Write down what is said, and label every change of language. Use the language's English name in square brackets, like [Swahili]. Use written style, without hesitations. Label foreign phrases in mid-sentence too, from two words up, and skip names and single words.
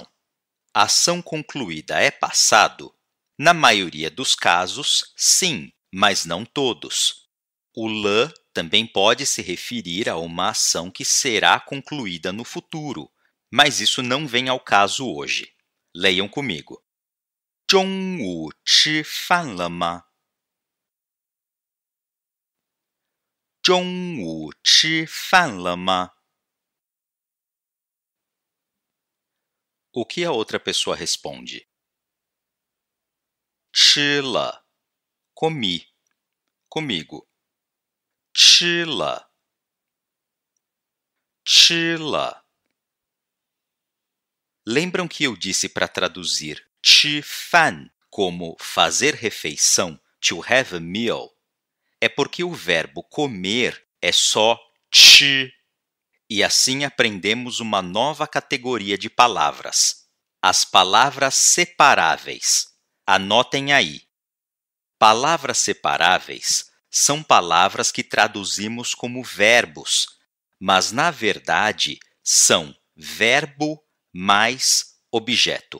[Portuguese] A ação concluída é passado? Na maioria dos casos, sim, mas não todos. O l também pode se referir a uma ação que será concluída no futuro, mas isso não vem ao caso hoje. Leiam comigo. [Chinese] 中午吃饭了吗? 中午吃饭了吗? [Portuguese] O que a outra pessoa responde? [Chinese] 吃了 comi. [Portuguese] Comigo. [Chinese] 吃了 吃了 [Portuguese] Lembram que eu disse para traduzir 吃饭 como fazer refeição, [English] to have a meal? [Portuguese] É porque o verbo comer é só 吃. E assim aprendemos uma nova categoria de palavras. As palavras separáveis. Anotem aí. Palavras separáveis são palavras que traduzimos como verbos, mas, na verdade, são verbo mais objeto.